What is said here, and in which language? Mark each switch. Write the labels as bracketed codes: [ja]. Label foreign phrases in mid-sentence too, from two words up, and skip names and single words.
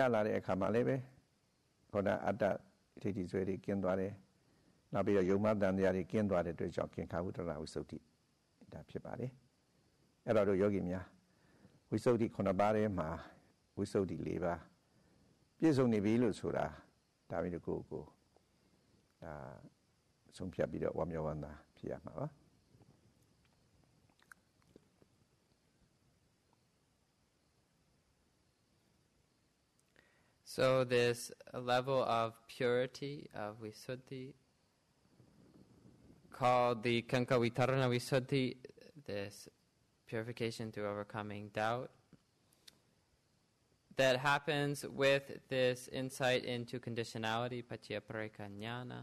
[my] လာတဲ့အခါမှာလည်းပဲခေါ်တဲ့အတ္တဒိဋ္ဌိဆွဲတွေကင်းသွားတယ်နောက်ပြီးတော့ယုံမှန်တရားတွေကင်းသွားတဲ့အတွက်ကြောင့်ကင်္ခာဝိတရဏဝိသုဒ္ဓိဒါဖြစ်ပါတယ်အဲ့တော့တို့ယောဂီများဝိသုဒ္ဓိ9ပါးထဲမှာဝိသုဒ္ဓိ4ပါးပြည့်စုံနေပြီလို့ဆိုတာဒါမျိုးကိုဒါဆုံးဖြတ်ပြီးတော့ဝါမျောဝန္တာဖြစ်ရမှာပါ [en] So this level of purity of Visuddhi, called the [pi] Kanka Vitarana Visuddhi, [en] this purification through overcoming doubt, that happens with this insight into conditionality, [pi] Paccaya Jnana.